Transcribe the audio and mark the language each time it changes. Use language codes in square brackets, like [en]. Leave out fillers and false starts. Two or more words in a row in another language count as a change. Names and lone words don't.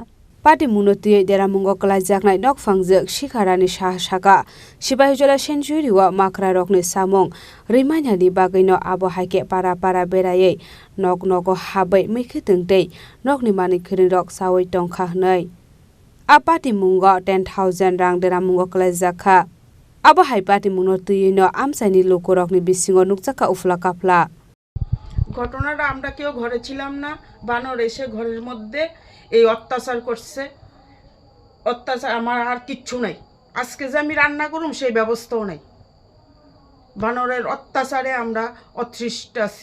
[trp] Patimungno tui deramungo klaijaknai nok fangjak Shikharani Shahashaka Sibahijola century wa makra rokni samong rimainani bagino abo haike para beraye nok nogo habai mikhitingtei nokni mani khirin rok sawai tongkha hnai Patimunggo 10,000 rang deramungo klaijakha abo hai patimungno tuino amsaini lokorokni bisingo nukjaka ufla kafla [bn] ঘটনাটা আমরা কেউ ঘরে ছিলাম না বানর এসে ঘরের মধ্যে এই অত্যাচার করছে অত্যাচার আমার আর কিচ্ছু নাই আজকে যে আমি রান্না করুম সেই ব্যবস্থাও নাই বানরের অত্যাচারে আমরা অতৃষ্ট আছি